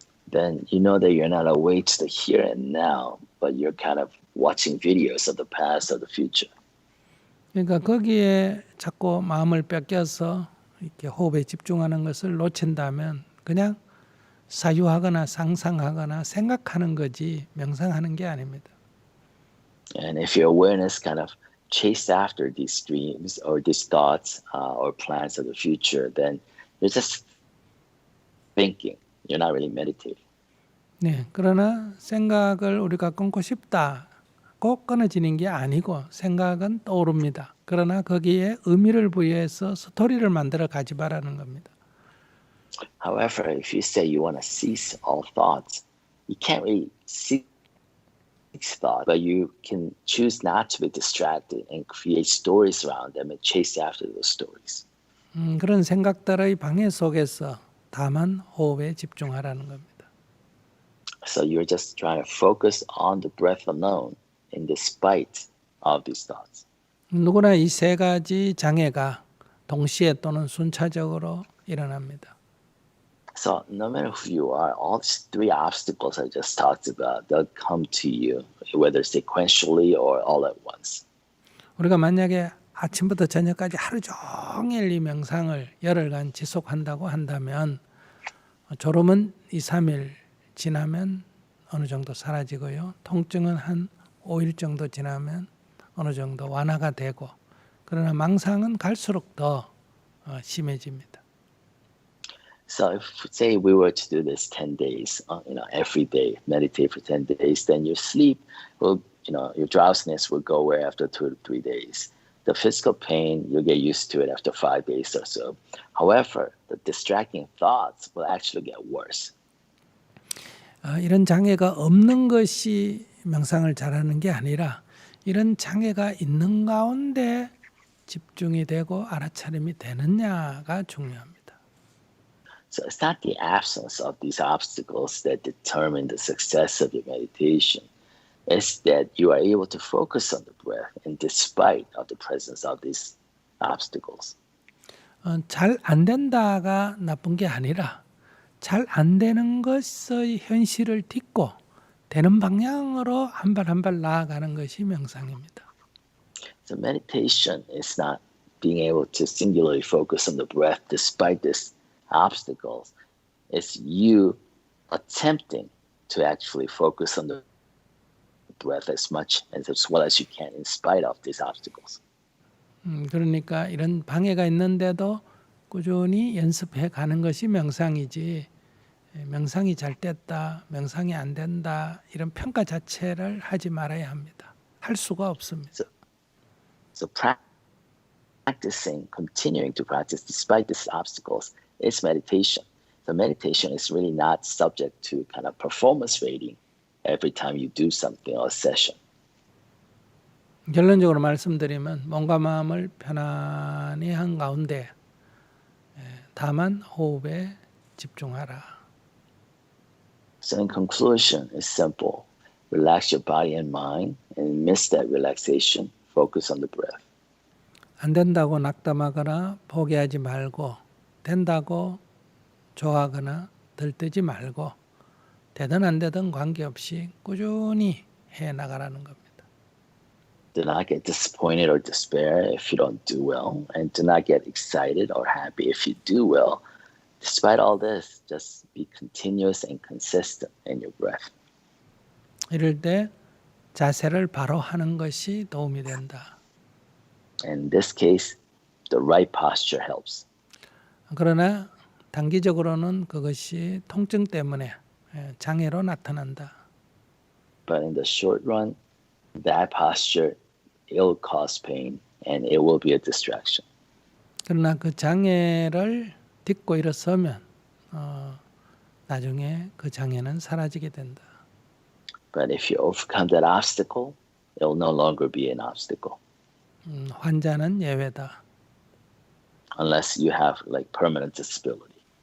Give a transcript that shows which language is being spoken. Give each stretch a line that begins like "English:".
English: Then you know that you're not awake to the here and now, but you're kind of watching videos of the past or the future.
Korean: 그러니까 거기에 자꾸 마음을 뺏겨서 이렇게 호흡에 집중하는 것을 놓친다면 그냥 사유하거나 상상하거나 생각하는 거지 명상하는 게 아닙니다.
English: And if your awareness kind of chased after these dreams or these thoughts or plans of the future, then you're just thinking. You're not really meditating.
Korean: 네, 그러나 생각을 우리가 끊고 싶다. 꼭 끊어지는 게 아니고 생각은 떠오릅니다. 그러나 거기에 의미를 부여해서 스토리를 만들어 가지 말라는 겁니다.
English: However, if you say you want to cease all thoughts, you can't really cease thought, but you can choose not to be distracted and create stories around them and chase after those stories.
Korean: 그런 생각들의 방해 속에서 다만 호흡에 집중하라는 겁니다.
English: So you're just trying to focus on the breath alone in despite of these thoughts.
Korean: 누구나 이 세 가지 장애가 동시에 또는 순차적으로 일어납니다.
English: So no matter who you are, all these three obstacles I just talked about, they'll come to you, whether sequentially or all at once.
Korean: 우리가 만약에 아침부터 저녁까지 하루 종일 이 명상을 열흘간 지속한다고 한다면 졸음은 2, 3일 지나면 어느 정도 사라지고요. 통증은 한 5일 정도 지나면 어느 정도 완화가 되고 그러나 망상은 갈수록 더 심해집니다.
English: So if say we were to do this 10 days, every day, meditate for 10 days, then your sleep will, your drowsiness will go away after 2 to 3 days. The physical pain, you'll get used to it after 5 days or so. However, the distracting thoughts will actually get worse.
Korean: 이런 장애가 없는 것이 명상을 잘하는 게 아니라 이런 장애가 있는 가운데 집중이 되고 알아차림이 되느냐가 중요합니다.
English: So it's not the absence of these obstacles that determine the success of your meditation. It's that you are able to focus on the breath in despite of the presence of these obstacles.
Korean: 잘 안 된다가 나쁜 게 아니라 잘 안 되는 것의 현실을 딛고 되는 방향으로 한 발 한 발 나아가는 것이 명상입니다.
English: So meditation is not being able to singularly focus on the breath despite these obstacles. It's you attempting to actually focus on the breath as much and as well as you can in spite of these obstacles.
Korean: 그러니까 이런 방해가 있는데도 꾸준히 연습해 가는 것이 명상이지 명상이 잘 됐다, 명상이 안 된다 이런 평가 자체를 하지 말아야 합니다. 할 수가 없습니다.
English: So practicing, continuing to practice despite these obstacles is meditation. So meditation is really not subject to kind of performance rating every time you do something or a session.
Korean: 결론적으로 말씀드리면 몸과 마음을 편안히 한 가운데 다만 호흡에 집중하라.
English: So in conclusion, it's simple. Relax your body and mind, and amidst that relaxation, focus on the breath.
Korean: 안 된다고 낙담하거나 포기하지 말고 된다고 좋아하거나 들뜨지 말고 되든 안 되든 관계없이 꾸준히 해 나가라는 겁니다.
English: Do not get disappointed or despair if you don't do well, and do not get excited or happy if you do well. Despite all this, just be continuous and consistent in your breath.
Korean: 이럴 때 자세를 바로 하는 것이 도움이 된다.
English: In this case, the right posture helps.
Korean: 그러나 단기적으로는 그것이 통증 때문에 장애로 나타난다.
English: But in the short run, that posture will cause pain and it will be a distraction.
Korean: 그러나 그 장애를 딛고 일어서면 나중에 그 장애는 사라지게 된다.
English: But if you overcome that obstacle, it will no longer be an obstacle.
Korean: 환자는 예외다.
English: Unless you have like permanent disability.